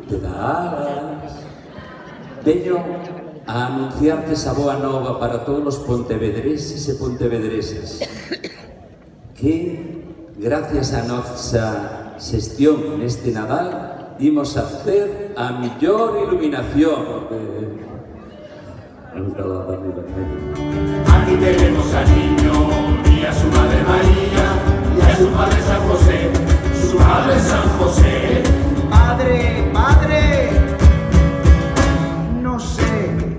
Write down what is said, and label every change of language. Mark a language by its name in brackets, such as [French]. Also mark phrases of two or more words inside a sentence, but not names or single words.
[Galician] Alas. Veño a anunciarte esa boa nova para todos os pontevedreses e pontevedresas que, gracias a nosa xestión neste Nadal, imos a ter a millor iluminación. [Spanish] Aquí tenemos al niño y a su madre María y a su padre San José, su madre San José. Padre, padre, no sé.